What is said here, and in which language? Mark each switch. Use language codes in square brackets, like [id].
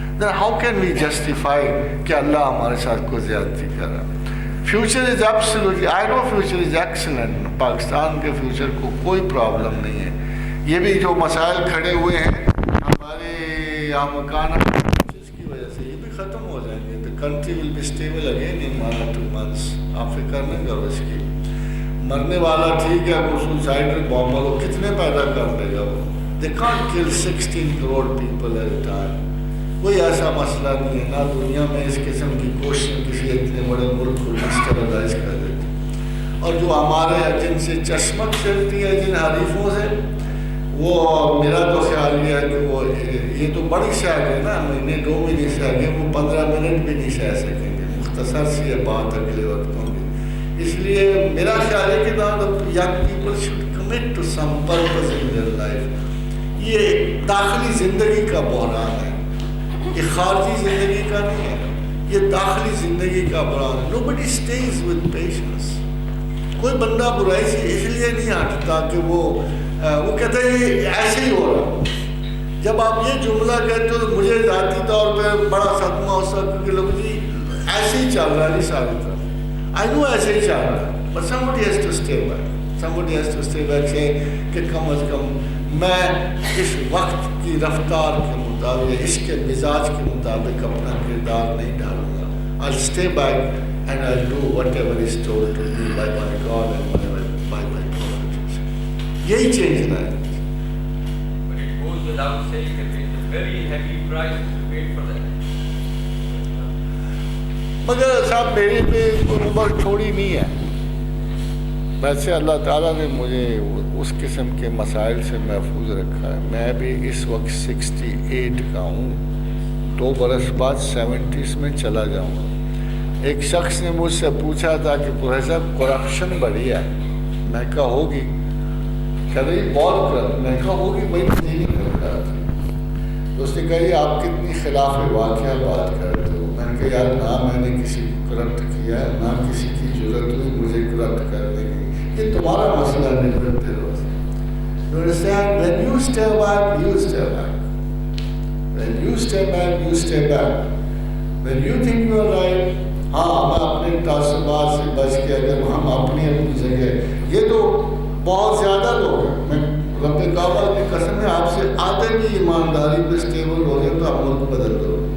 [en] then how can we justify [ur] کہ اللہ ہمارے ساتھ کوئی زیادتی کر رہا. [en] future is absolutely, I know future is excellent, [ur] Pakistan کے فیوچر کو کوئی پرابلم نہیں ہے. یہ بھی جو مسائل کھڑے ہوئے ہیں ہمارے یہاں مکان کی وجہ سے یہ بھی ختم ہو جائیں گے. [en] the country will be stable again in 1 or 2 months. [ur] آپ فکر نہیں کرو اس کی. مرنے والا ٹھیک ہے, وہ سوسائڈل بامبر وہ کتنے پیدا کر دے گا. [en] وہ they can't kill 16 crore people at a time. [ur] کوئی ایسا مسئلہ نہیں ہے, نہ دنیا میں اس قسم کی کوشش کسی اتنے بڑے ملک کو ڈسٹرلائز کر دیتی. اور جو ہمارے جن سے چشمک چلتی ہے جن حریفوں سے, وہ میرا تو خیال یہ ہے کہ وہ یہ تو بڑی سہ گئے نا, مہینے 2 مہینے سہ گئے, وہ 15 منٹ بھی نہیں سہ سکیں گے. مختصر سی ہے بات اگلے وقتوں کی. اس لیے میرا خیال ہے کہ [en] young people should commit to some purpose in their life. [ur] یہ داخلی زندگی کا بحران ہے, یہ خارجی زندگی کا نہیں ہے, یہ داخلی زندگی کا بحران ہے. [en] Nobody stays with patience. [ur] کوئی بندہ برائی سے اس لیے نہیں ہٹتا کہ وہ کہتا ہے یہ ایسے ہی ہو رہا. جب آپ یہ جملہ کہتے ہو تو مجھے ذاتی طور پہ بڑا صدمہ ہو سکتا کہ لوگ جی ایسے ہی چل رہا ہے جی ساری طرح. [en] I know [ur] ایسے ہی چل رہا ہے, [en] but somebody has to stay back. Somebody has to stay back say [ur] کہ کم از کم میں اس وقت کی رفتار کے مطابق, اس کے مزاج کے مطابق اپنا کردار نہیں ڈالوں گا. [en] I'll stay back and I'll do whatever is told to me by my God and by my prophets. [ur] یہی چینج ہے. [en] But it goes without saying that it's a very heavy price to pay for that. [ur] مگر صاحب میری بھی کوئی عمر چھوڑی نہیں ہے. ویسے اللہ تعالیٰ نے مجھے اس قسم کے مسائل سے محفوظ رکھا ہے. میں بھی اس وقت 68 کا ہوں, 2 برس بعد 70s میں چلا جاؤں گا. ایک شخص نے مجھ سے پوچھا تھا کہ پروفیسر کرپشن بڑھی ہے. میں کہا ہوگی. کہہ رہی بہت کرپشن. میں کہا ہوگی بھائی, نہیں کر رہا تھا. تو اس نے کہا یہ آپ کتنی خلاف واقعہ بات کرتے ہو. میں نے کہا یار نہ میں نے کسی کو کرپٹ کیا ہے, نہ کسی کی ضرورت ہوئی مجھے کرپٹ کرنے کی. یہ تمہارا مسئلہ نہیں کرتے رہو. [en] You understand? When you stay back, you stay back. When you stay back, you stay back. When you think you are right, [ur] ہاں میں اپنے تعصبات سے بچ کے اگر ہم اپنی جگہ, یہ تو بہت زیادہ لوگ ہیں. میں رب کعبہ کی قسم ہے آپ سے آدھے بھی ایمانداری پہ اسٹیبل ہو جائے تو آپ ملک بدل دو.